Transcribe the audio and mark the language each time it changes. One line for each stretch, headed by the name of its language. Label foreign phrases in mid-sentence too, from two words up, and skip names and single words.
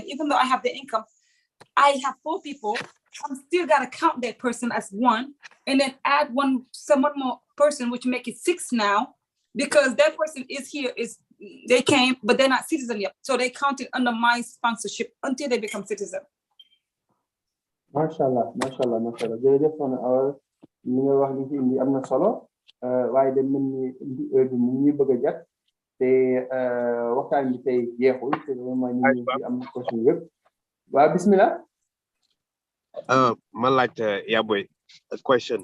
English: Even though I have the income, I have 4 people, I'm still got to count that person as 1, and then add one more person, which make it 6 now, because that person is here, they came, but they're not citizen yet. So they counted under my sponsorship until they become citizen. Mashallah.
Wolof: Jërëjëf soxna li nga wax li ci indi am na solo waaye dem mel ni heure bi mu ngi bëgg a jot te waxtaan bi tey jeexul te vraiment ñu ngi ci am question yëpp waaw bismillah. Ma laaj Yaboy a question.